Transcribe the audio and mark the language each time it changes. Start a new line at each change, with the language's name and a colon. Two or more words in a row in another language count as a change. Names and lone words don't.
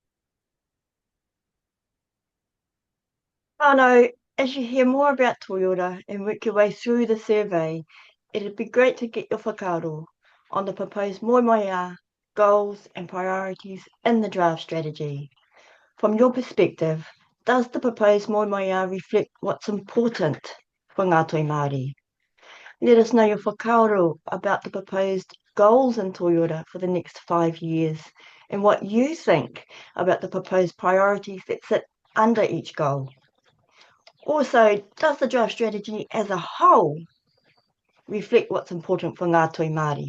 English: Whānau, as you hear more about Toi Ora and work your way through the survey, it'd be great to get your whakaaro on the proposed moimoia, goals and priorities in the draft strategy. From your perspective, does the proposed moimoia reflect what's important for
Māori: ngā toi Māori?
English: Let us know your whakaaro about the proposed goals in Toi Ora for the next 5 years and what you think about the proposed priorities that sit under each goal? Also, does the draft strategy as a whole reflect what's important for
Māori: ngā Toi Māori?